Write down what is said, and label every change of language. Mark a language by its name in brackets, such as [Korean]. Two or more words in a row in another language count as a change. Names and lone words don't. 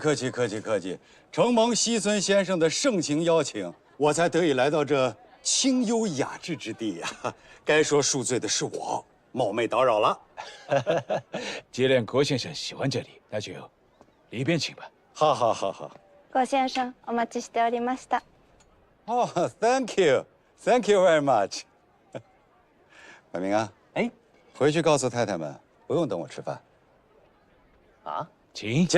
[Chinese] 承蒙西村先生的盛情邀请，我才得以来到这清幽雅致之地呀。该说恕罪的是我，冒昧打扰了。既然郭先生喜欢这里，那就里边请吧。好。郭先生， [Japanese] お待ちしておりました。 [English] 哦 ，Thank you very much。 [Chinese] 百明啊，回去告诉太太们，不用等我吃饭。啊，请。